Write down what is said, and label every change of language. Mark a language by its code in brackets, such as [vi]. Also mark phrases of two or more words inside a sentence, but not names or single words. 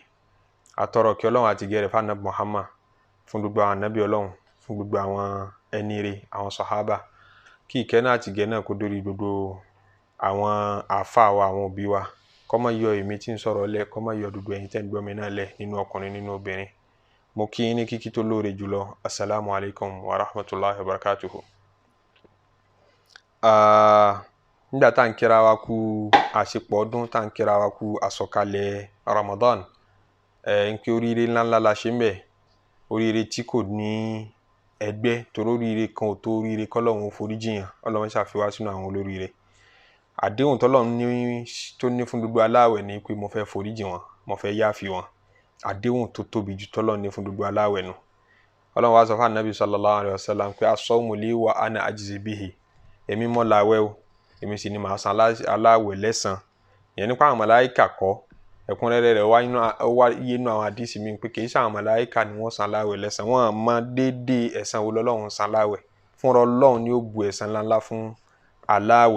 [yo] Atọrọ kí Ọlọ́run àti gẹrẹ fún Ànábì Muhammad, fún gbogbo àwọn ànábì Ọlọ́run, fún gbogbo àwọn ẹni rere, àwọn sàhábà, kí ìkẹ́ náà àti ìgẹ̀ náà kó dórí gbogbo àwọn àfáà wa, àwọn òbí wa. Kó má yọ èmi tí ń sọ̀rọ̀ lẹ̀, kó má yọ gbogbo ẹ̀yin tẹ́ ń gbọ́ mi náà lẹ̀, nínú ọkùnrin nínú obìnrin. Mo kí yín ní kíkí tó lóore jùlọ. [ar] السلام عليكم ورحمة الله وبركاته. [yo] Nígbà tá ń kíra wa kú àṣepọ̀ ọdún, tá ń kíra wa kú àsọ̀kalẹ̀ Ramadan, nkí oríire ńláńlá la ṣe ń bẹ̀, oríire tí kò ní ẹgbẹ́, torí oríire kan ò tó oríire k'Ọlọ́run foríjìyàn. Ọlọ́run ṣàfihàn sínú àwọn olóríire. Àdéhùn t'Ọlọ́run tó ní fún gbogbo aláwẹ̀ ni pé mo fẹ́ foríjì wọn, mo fẹ́ yáfi wọn. Àdéhùn tó tóbi jù t'Ọlọ́run ní fún gbogbo aláwẹ̀ nù. Ọlọ́run wá sọ fún Ànábì [ar] صلى الله عليه وسلم [yo] pé [ar] الصوم لي وأنا أجزي به. [yo] Èmi mọ́ láwẹ̀ o, èmi sì ni màá san aláwẹ̀ lẹ́san. Ìyẹn nípa àwọn màláíkà kọ́. Ẹ̀kúnrẹ́rẹ́ rẹ̀ wá yé nínú àwọn àdísì mi pé kì í ṣe àwọn màláíkà ni wọ́n san láwẹ̀ lẹ́san. Wọ́n mọ déédéé ẹ̀san wo l'Ọlọ́run san láwẹ̀. Fúnra Ọlọ́run ni ó bu ẹ̀san ńláńlá fún aláwẹ̀.